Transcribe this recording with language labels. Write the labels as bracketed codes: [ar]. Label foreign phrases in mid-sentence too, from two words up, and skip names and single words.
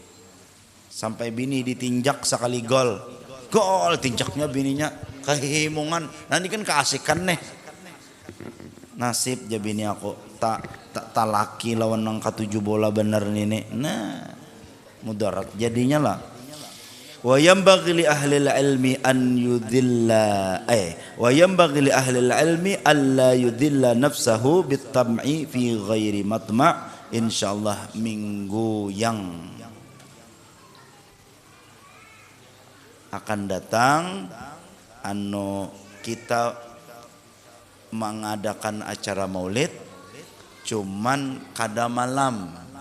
[bjn] Sampai bini ditinjak sekali gol tinjaknya bininya kehimungan, nanti kan keasikan nih. Nasib ja bini aku tak laki lawan nang katuju bola bener nih. Nah mudarat jadinya lah. [ar] وينبغي لأهل العلم أن يذل وينبغي لأهل العلم ألا يذل نفسه بالطمع في غير مطمع'. [id] Insyaallah minggu yang akan datang kita mengadakan acara maulid cuman kada malam.